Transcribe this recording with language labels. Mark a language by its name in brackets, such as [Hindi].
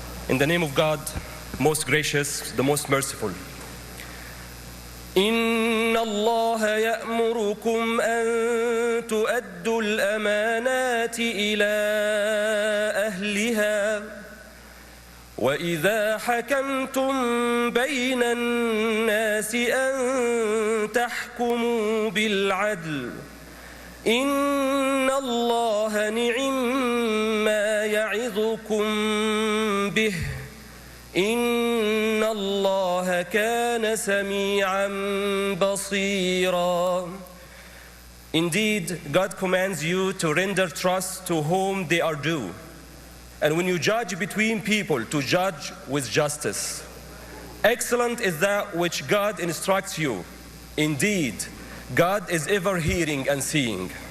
[English] In the name of God, most gracious, the most merciful. [Arabic] إن الله يأمركم أن تؤدوا الأمانات إلى أهلها وإذا حكمتم بين الناس أن تحكموا بالعدل إن الله نعم ما يعظكم به إن الله كان سميعا بصيرا. [English] Indeed, God commands you to render trust to whom they are due. And when you judge between people, to judge with justice. Excellent is that which God instructs you. Indeed, God is ever hearing and seeing.